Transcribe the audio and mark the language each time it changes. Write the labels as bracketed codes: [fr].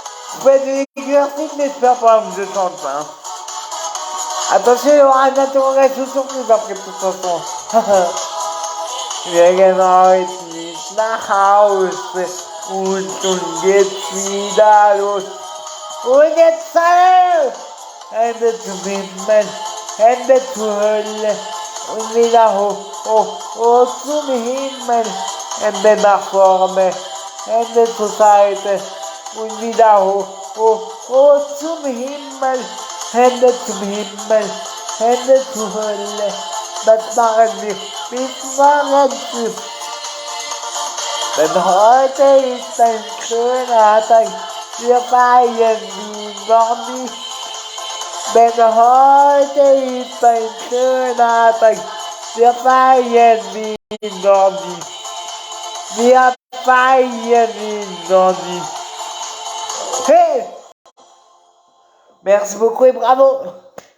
[fr] Vous faites des exercices, mais j'espère pas que je chante pas. Attention, il y aura une interrogation surprise après de toute façon. [de] Wir gehen heute nicht nach Hause und nun geht's wieder los. Und jetzt alle! Hände zum Himmel, Hände zur Hölle und wieder hoch zum Himmel. Hände nach vorne, Hände zur Seite und wieder hoch zum Himmel. Hände zum Himmel, Hände zur Hölle. Das machen wir bis morgen früh. Denn heute ist ein schöner Tag, wir feiern wie noch nicht. Denn heute ist ein schöner Tag, wir feiern wie noch nicht. Wir feiern wie noch nicht. Hey! [fr] Merci beaucoup et bravo!